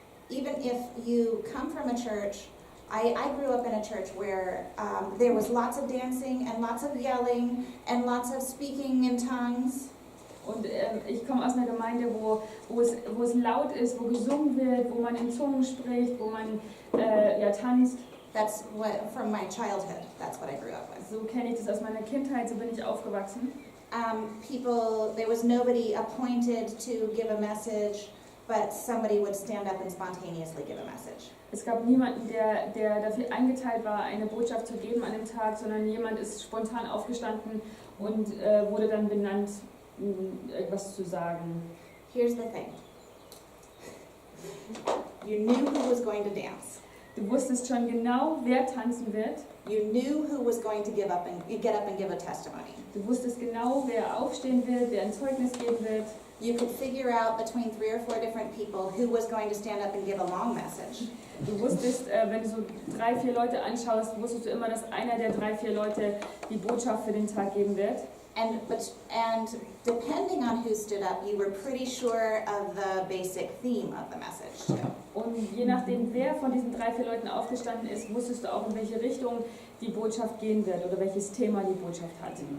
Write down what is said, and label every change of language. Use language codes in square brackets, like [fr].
[en] Even if you come from a church, I grew up in a church where there was lots of dancing and lots of yelling and lots of speaking in tongues. [de] Und ich komme aus einer Gemeinde, wo es laut ist, wo gesungen wird, wo man in Zungen spricht, wo man tanzt. [en] That's what, from my childhood, that's what I grew up with. [de] So kenne ich das aus meiner Kindheit, so bin ich aufgewachsen. [en] There was nobody appointed to give a message, but somebody would stand up and spontaneously give a message. [de] Es gab niemanden, der dafür eingeteilt war, eine Botschaft zu geben an dem Tag, sondern jemand ist spontan aufgestanden und wurde dann benannt, etwas zu sagen. [en] Here's the thing. You knew who was going to dance. [de] Du wusstest schon genau, wer tanzen wird. [en] You knew who was going to get up and give a testimony. [de] Du wusstest genau, wer aufstehen wird, wer ein Zeugnis geben wird. [en] You could figure out between 3 or 4 different people who was going to stand up and give a long message. [de] Du wusstest, wenn du so 3, 4 Leute anschaust, wusstest du immer, dass einer der 3, 4 Leute die Botschaft für den Tag geben wird. [en] And depending on who stood up, you were pretty sure of the basic theme of the message too. [de] Und je nachdem, wer von diesen 3, 4 Leuten aufgestanden ist, wusstest du auch, in welche Richtung die Botschaft gehen wird oder welches Thema die Botschaft hat.